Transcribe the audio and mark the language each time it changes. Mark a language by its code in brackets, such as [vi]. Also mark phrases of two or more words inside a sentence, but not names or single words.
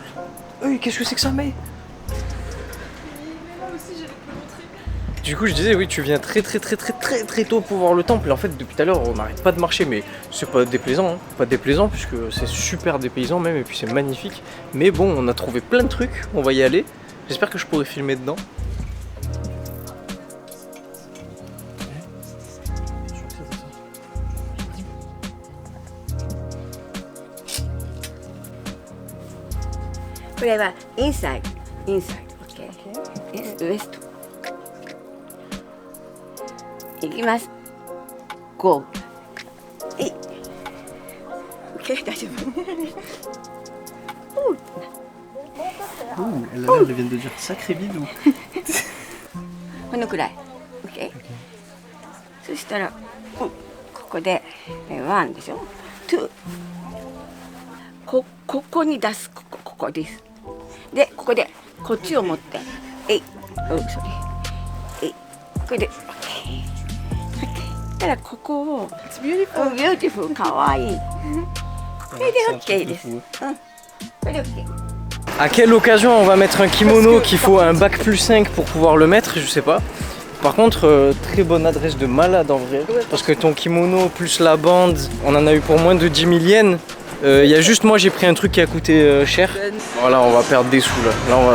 [fr] Qu'est-ce que c'est que ça, mais du coup, je disais, oui, tu viens très tôt pour voir le temple. Et en fait, depuis tout à l'heure, on n'arrête pas de marcher, mais c'est pas déplaisant, hein. Pas déplaisant, puisque c'est super dépaysant même, et puis c'est magnifique. Mais bon, on a trouvé plein de trucs, on va y aller. J'espère que je pourrai filmer dedans. [en] Inside, okay. It's west. [ja] いきます。Go. OK, 大丈夫。 [fr] Elle vient de dire sacré bidou. [ja] このくらい。OK。そしたら、ここで1でしょ。2。ここに出す。ここです。で、ここでこっちを持って。それ。これで OK。たらここを [en] It's beautiful. [ja] beautiful かわいい。これで OK です。これで OK。 [fr] À quelle occasion on va mettre un kimono qu'il faut un bac plus 5 pour pouvoir le mettre, je sais pas. Par contre, très bonne adresse de malade en vrai. Parce que ton kimono plus la bande, on en a eu pour moins de 10 000 yens. Il y a juste moi j'ai pris un truc qui a coûté cher. Voilà, on va perdre des sous là.